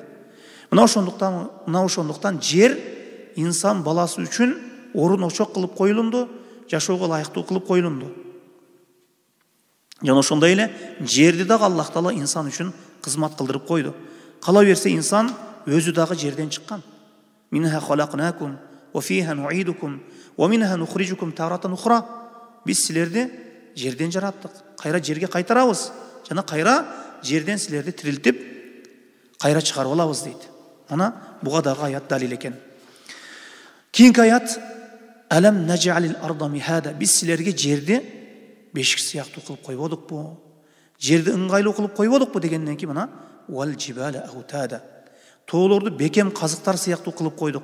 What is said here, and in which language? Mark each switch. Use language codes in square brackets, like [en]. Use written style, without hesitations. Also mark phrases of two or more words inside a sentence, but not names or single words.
[ky] Мына ошондуктан жер инсан баласы үчүн орун очок кылып коюлунду, жашоого ылайыктуу кылып коюлунду. Жана ошондой эле жерди дагы Аллах Таала инсан үчүн кызмат кылдырып койду. Кала берсе инсан өзү дагы жерден чыккан. [ar] منها خلقناكم وفيها نعيدكم ومنها نخرجكم تارة أخرى. [ky] Биз силерди жерден жараттык, кайра жерге кайтарабыз. Жана кайра жерден силерди тирилтип, кайра чыгарып алабыз дейт. Мына буга дагы аят далил экен. Кийинки аят: [ar] ألم نجعل الأرض مهادا. [ky] Биз силерге жерди бешик сыяктуу кылып койбодукпу, жерди ыңгайлуу кылып койбодукпу дегенден кийин мына [ar] والجبال أوتادا, [ky] тоолорду бекем казыктар сыяктуу кылып койдук.